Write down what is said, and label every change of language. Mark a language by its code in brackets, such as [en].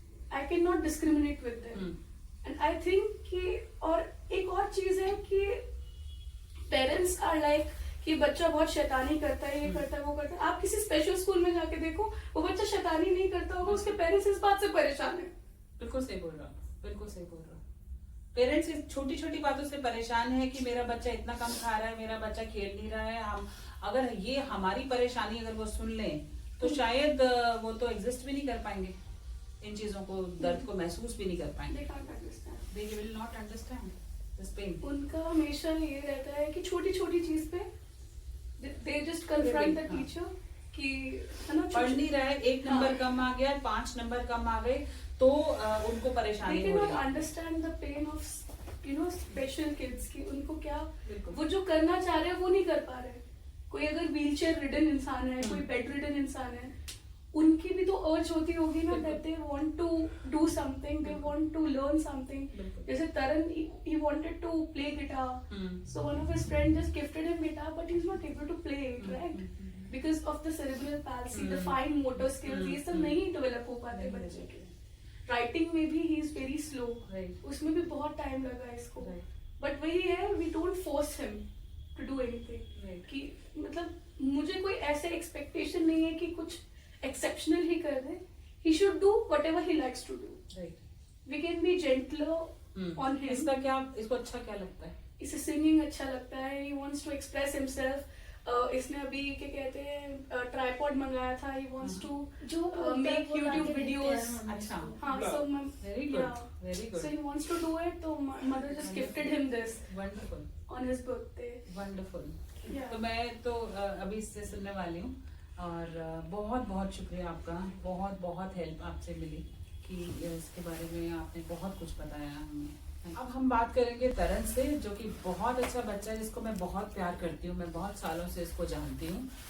[en] I cannot discriminate with them. And I think [hi] कि और एक और चीज है कि [en] parents are like [hi] कि बच्चा बहुत शैतानी करता है, ये करता है, वो करता है. आप किसी स्पेशल स्कूल में जाके देखो, वो बच्चा शैतानी नहीं करता होगा, उसके पेरेंट्स इस बात से परेशान है. बिल्कुल सही बोल रहा, बिल्कुल सही बोल रहा. पेरेंट्स इस छोटी छोटी बातों से परेशान है कि मेरा बच्चा इतना कम खा रहा है, मेरा बच्चा खेल नहीं रहा है. हम अगर ये हमारी परेशानी अगर वो सुन लें तो शायद वो तो एग्जिस्ट भी नहीं कर पाएंगे, इन चीजों को, दर्द को महसूस भी नहीं कर पाएंगे. [en] They will not understand this pain. [hi] उनका हमेशा ये रहता है कि छोटी छोटी चीज पे [en] they just confront the teacher [hi] कि है ना, पढ़ नहीं रहा है, 1 नंबर कम आ गया, 5 नंबर कम आ गए तो उनको परेशानी हो रही है. [en] They cannot understand the pain of special kids [hi] कि उनको क्या बिल्कुल. वो जो करना चाह रहे हैं वो नहीं कर पा रहे. कोई अगर व्हीलचेयर रिडन इंसान है, कोई बेड रिडन इंसान है, उनकी भी तो अर्ज होती होगी ना [en] that they want to do something, they want to learn something. जैसे Taran he wanted to play guitar, so one of his friends just gifted him guitar but he's not able to play it, right? Because of the cerebral palsy, the fine motor skills, [hi] ये सब नहीं [en] develop [hi] हो पाते बच्चे के. Writing में भी [en] he is very slow, [hi] उसमें भी बहुत time लगा इसको. [en] But [hi] वही है, [en] we don't force him to do anything. [hi] कि मतलब मुझे कोई ऐसे expectation नहीं है कि कुछ exceptional ही कर दे. [en] He should do whatever he likes to do. Right. We can be gentler on him. [hi] इसका क्या, इसको अच्छा क्या लगता है? इसे singing अच्छा लगता है. [en] He wants to express himself. [hi] इसने अभी क्या कहते हैं ट्राइपॉड मंगाया था. [en] He wants to make YouTube videos. [hi] अच्छा. हाँ, so [en] Very good. Very good. So he wants to do it. So mother just gifted him this Wonderful. on his birthday. Wonderful. Yeah. [hi] तो मैं तो अभी इससे सुनने वाली हूँ और बहुत बहुत शुक्रिया आपका. बहुत बहुत हेल्प आपसे मिली कि इसके बारे में आपने बहुत कुछ बताया हमें. अब हम बात करेंगे तरन से, जो कि बहुत अच्छा बच्चा है, जिसको मैं बहुत प्यार करती हूँ. मैं बहुत सालों से इसको जानती हूँ.